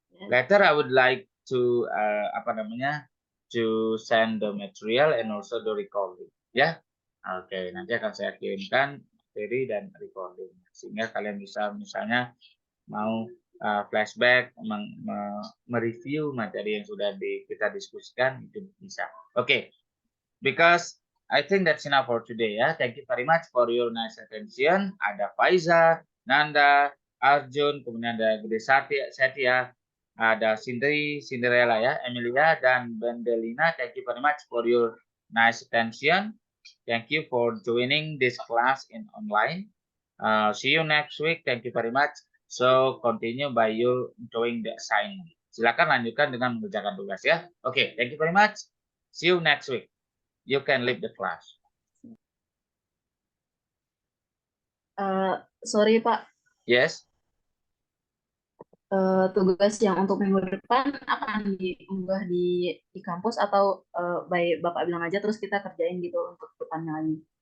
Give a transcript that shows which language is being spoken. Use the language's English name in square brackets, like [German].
[English] Later I would like to [Indonesian] apa namanya, [English] to send the material and also the recording. Ya, Oke. [Indonesian] Nanti akan saya kirimkan materi dan recording sehingga kalian bisa misalnya mau flashback, mereview materi yang sudah kita diskusikan itu bisa. Oke. [English] Because I think that's enough for today ya. Thank you very much for your nice attention. [Indonesian] Ada Faiza, Nanda, Arjun, kemudian ada Gede Setia, ada Cinderella ya, Emilia dan Bendelina. [English] Thank you very much for your nice attention. Thank you for joining this class in online. See you next week. Thank you very much. So continue by you doing the assignment. [Indonesian] Silakan lanjutkan dengan mengerjakan tugas ya. [English] Oke, thank you very much. See you next week. You can leave the class. Sorry Pak. Yes. [Indonesian] Tugas yang untuk minggu depan akan diunggah di kampus atau baik Bapak bilang aja terus kita kerjain gitu untuk depannya lagi.